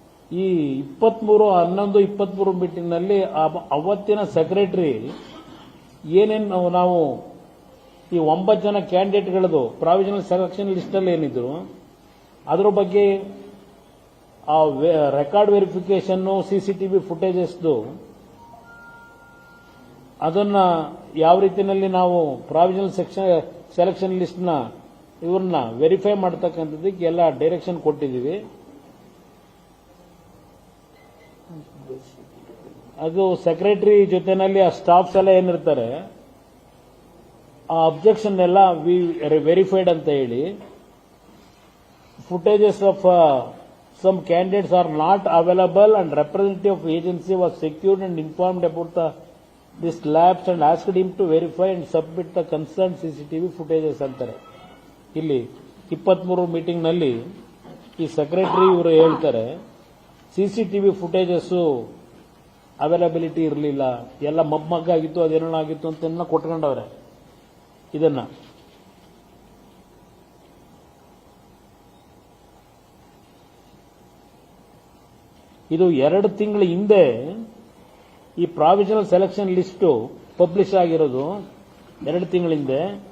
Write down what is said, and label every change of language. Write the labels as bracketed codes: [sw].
[kn] ಈ 23/11/23 ಮೀಟಿಂಗ್ ನಲ್ಲಿ ಅವತ್ತಿನ ಸೆಕ್ರೆಟರಿ ಏನೇನು ನಾವು ಈ 9 ಜನ ಕ್ಯಾಂಡಿಡೇಟ್ಗಳದು ಪ್ರಾವಿಷನಲ್ ಸೆಲೆಕ್ಷನ್ ಲಿಸ್ಟ್ ಅಲ್ಲಿ ಏನಿದ್ರು ಅದರ ಬಗ್ಗೆ ಆ ರೆಕಾರ್ಡ್ ವೆರಿಫಿಕೇಶನ್, ಸಿಸಿಟಿವಿ ಫುಟೇಜಸ್ದು ಅದನ್ನ ಯಾವ ರೀತಿಯಲ್ಲಿ ನಾವು ಪ್ರಾವಿಷನಲ್ ಸೆಲೆಕ್ಷನ್ ಲಿಸ್ಟ್ ನ ಇವ್ರನ್ನ ವೆರಿಫೈ ಮಾಡತಕ್ಕಂಥದ್ದಕ್ಕೆ ಎಲ್ಲ ಡೈರೆಕ್ಷನ್ ಕೊಟ್ಟಿದ್ದೀವಿ. ಅದು ಸೆಕ್ರೆಟರಿ ಜೊತೆನಲ್ಲಿ ಆ ಸ್ಟಾಫ್ಸ್ ಎಲ್ಲ ಏನಿರ್ತಾರೆ ಆ ಅಬ್ಜೆಕ್ಷನ್ ಎಲ್ಲ ವೆರಿಫೈಡ್ ಅಂತ ಹೇಳಿ, [en] footages of some candidates are not available and representative of agency was secured and informed about this lapse and asked him to verify and submit the concerned CCTV footages [kn] ಅಂತಾರೆ. ಇಲ್ಲಿ 23 meeting ನಲ್ಲಿ ಈ secretary ಇವರು ಹೇಳ್ತಾರೆ CCTV footages availability ಇರಲಿಲ್ಲ, ಎಲ್ಲ ಮಗ್ಗಿತ್ತು, ಅದೇನಾಗಿತ್ತು ಅಂತ ಕೊಟ್ಕೊಂಡವ್ರೆ. ಇದನ್ನ ಇದು 2 ತಿಂಗಳ ಹಿಂದೆ ಈ ಪ್ರಾವಿಷನಲ್ ಸೆಲೆಕ್ಷನ್ ಲಿಸ್ಟ್ ಪಬ್ಲಿಷ್ ಆಗಿರೋದು 2 ತಿಂಗಳ ಹಿಂದೆ.